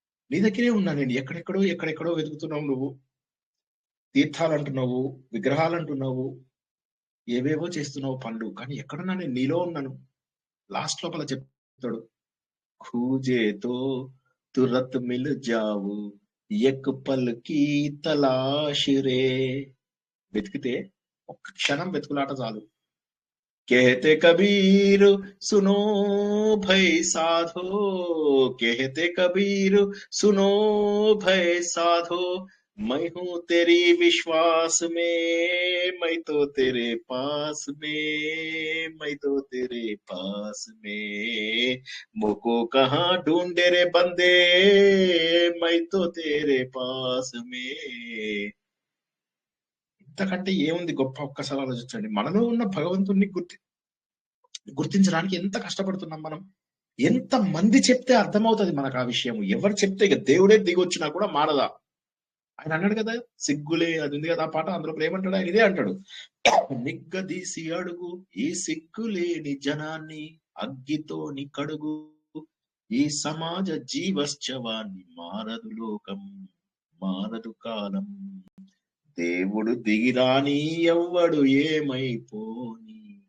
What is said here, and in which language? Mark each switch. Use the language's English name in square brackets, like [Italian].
[Telugu] నీ దగ్గరే ఉన్నా నేను, ఎక్కడెక్కడో వెతుకుతున్నావు నువ్వు. తీర్థాలు అంటున్నావు, విగ్రహాలు అంటున్నావు, ఏవేవో చేస్తున్నావు పనులు, కానీ ఎక్కడున్నా నేను నీలో ఉన్నాను. లాస్ట్ లోపల చెప్తాడు, [Hindi] ఖూజేతో తురత్ మిల్ జావు ఎక్ పల్ కీ తలాష్ రే. [Telugu] వెతికితే ఒక్క క్షణం వెతుకులాట చాలు. [Hindi] कहते कबीर सुनो भय साधो, कहते कबीर सुनो भय साधो, मैं हूँ तेरी विश्वास में, मैं तो तेरे पास में, मैं तो तेरे पास में, मुझको कहाँ ढूंढे रे बंदे, मैं तो तेरे पास में. [Telugu] ఇంతకంటే ఏముంది గొప్ప? ఒక్కసారి ఆలోచించండి. మనలో ఉన్న భగవంతుణ్ణి గుర్తించడానికి ఎంత కష్టపడుతున్నాం మనం. ఎంత మంది చెప్తే అర్థమవుతుంది మనకు ఆ విషయం. ఎవరు చెప్తే, ఇక దేవుడే దిగొచ్చినా కూడా మారదా. ఆయన అన్నాడు కదా, సిగ్గులే అది ఉంది కదా ఆ పాట, అందులో ఏమంటాడు ఆయన? ఇదే అంటాడు, నిగ్గదీసి అడుగు ఈ సిగ్గులేని జనాన్ని, అగ్గితోని కడుగు ఈ సమాజ జీవశ్చవాన్ని, మారదు లోకం మారదు కాలం, దేవుడు దిగిరాని ఎవ్వడు ఏమైపోని.